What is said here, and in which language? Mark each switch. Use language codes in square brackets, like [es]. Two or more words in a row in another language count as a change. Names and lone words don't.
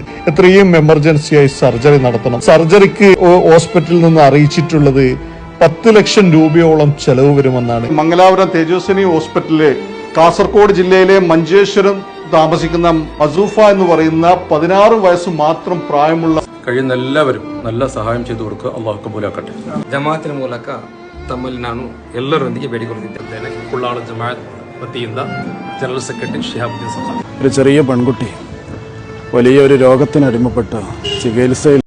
[ml] എത്രയും എമർജൻസിയായി സർജറി നടത്തണം. സർജറിക്ക് ഹോസ്പിറ്റലിൽ നിന്ന് അറിയിച്ചിട്ടുള്ളത് 10 ലക്ഷം രൂപയോളം ചെലവ് വരുമെന്നാണ്. മംഗലാപുരം തേജസ്വിനി ഹോസ്പിറ്റലിലെ കാസർഗോഡ് ജില്ലയിലെ മഞ്ചേശ്വരം താമസിക്കുന്ന മസൂഫ എന്ന് പറയുന്ന 16 വയസ്സ് മാത്രം പ്രായമുള്ള കഴിയുന്ന എല്ലാവരും നല്ല സഹായം ചെയ്തു കൊടുക്കുക. അള്ളാഹു കബൂലാക്കട്ടെ. [kn] ಜಮಾತಿನ ಮೂಲಕ ತಮ್ಮಲ್ಲಿ ನಾನು ಎಲ್ಲರೊಂದಿಗೆ ಬೇಡಿಕೊಳ್ಳುತ್ತಿದ್ದೇನೆ. ಕುಳ್ಳಾಳ ಜಮಾತ್ ವತಿಯಿಂದ [en] general secretary [kn] ഷിഹാബുദ്ദീൻ സഖാഫി. [ml] ഒരു ചെറിയ പെൺകുട്ടി വലിയൊരു രോഗത്തിന് അടിമപ്പെട്ട് ചികിത്സയിൽ